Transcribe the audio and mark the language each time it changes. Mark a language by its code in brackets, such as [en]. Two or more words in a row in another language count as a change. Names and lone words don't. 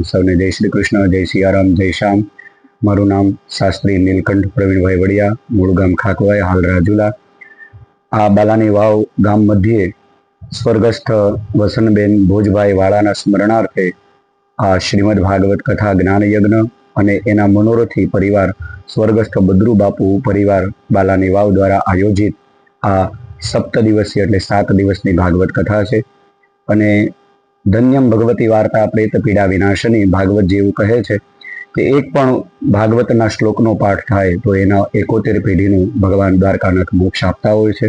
[gu] સૌને જય શ્રી કૃષ્ણ, જય સિયારામ, જય શ્યામ। મારું નામ શાસ્ત્રી નીલકંઠ પ્રવીણભાઈ વડિયા, મૂળ ગામ ખાકવાય, હાલ રાજુલા। આ બાલાનીવાવ ગામ મધ્ય સ્વર્ગસ્થ વસનબેન ભોજભાઈ વાળાના સ્મરણાર્થે આ શ્રીમદ ભાગવત કથા જ્ઞાન યજ્ઞ અને એના મનોરથી પરિવાર સ્વર્ગસ્થ બદ્રુ બાપુ પરિવાર બાલાનીવાવ દ્વારા આયોજિત આ 7 દિવસીય એટલે 7 દિવસની ભાગવત કથા છે। અને [sa] ધન્યમ ભગવતી વાર્તા પ્રેત પીડા વિનાશની [gu] ભાગવત જેવું કહે છે કે એક પણ ભાગવતના શ્લોકનો પાઠ થાય તો એના 71 પેઢીનું ભગવાન દ્વારકાનાથ મોક્ષ આપતા હોય છે।